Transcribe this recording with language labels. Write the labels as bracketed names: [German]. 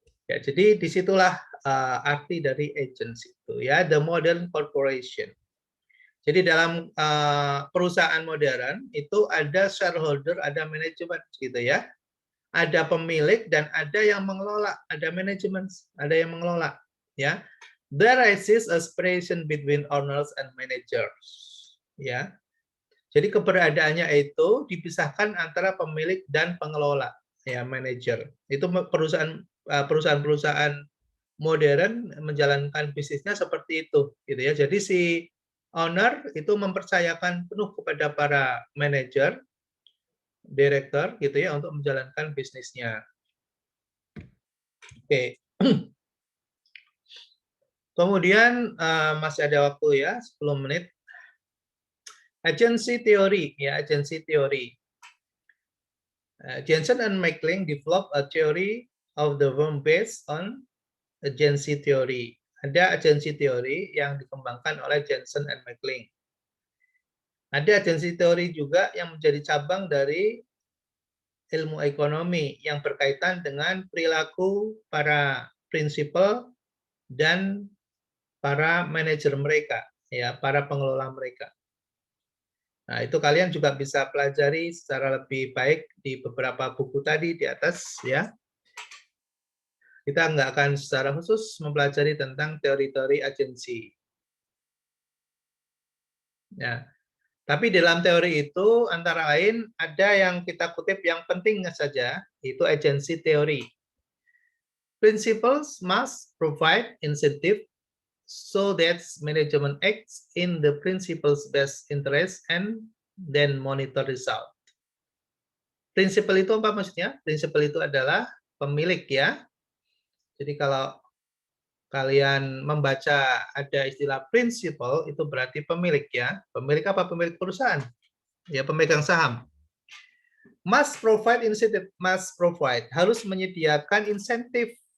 [Indonesian] Ya, jadi disitulah arti dari agency itu ya, [English] the modern corporation. [Indonesian] Jadi dalam perusahaan modern itu ada shareholder, ada manajemen gitu ya. Ada pemilik dan ada yang mengelola, ada manajemen, ada yang mengelola ya. [English] There exists a separation between owners and managers ya. [Indonesian] Jadi keberadaannya itu dipisahkan antara pemilik dan pengelola ya, manajer. Itu perusahaan-perusahaan modern menjalankan bisnisnya seperti itu gitu ya. Jadi si owner itu mempercayakan penuh kepada para manajer, direktur gitu ya untuk menjalankan bisnisnya. Oke. Kemudian masih ada waktu ya, 10 menit. [English] Agency theory ya, agency theory. Jensen and Mackling developed a theory of the firm based on agency theory. [Indonesian] Ada agency theory yang dikembangkan oleh Jensen and Mackling. Ada agency theory juga yang menjadi cabang dari ilmu ekonomi yang berkaitan dengan perilaku para prinsipal dan para manajer mereka, ya, para pengelola mereka. Nah, itu kalian juga bisa pelajari secara lebih baik di beberapa buku tadi di atas, ya. Kita nggak akan secara khusus mempelajari tentang teori-teori agensi. Ya. Tapi dalam teori itu antara lain ada yang kita kutip yang penting saja, itu agency theory. [English] Principles must provide incentive so that management acts in the principal's best interest and then monitor result. [Indonesian] Prinsipal itu apa maksudnya? Prinsipal itu adalah pemilik ya. Jadi kalau kalian membaca ada istilah prinsipal itu berarti pemilik ya. Pemilik apa? Pemilik perusahaan. Ya, pemegang saham. [English] Must provide incentive, must provide, [Indonesian] harus menyediakan insentif.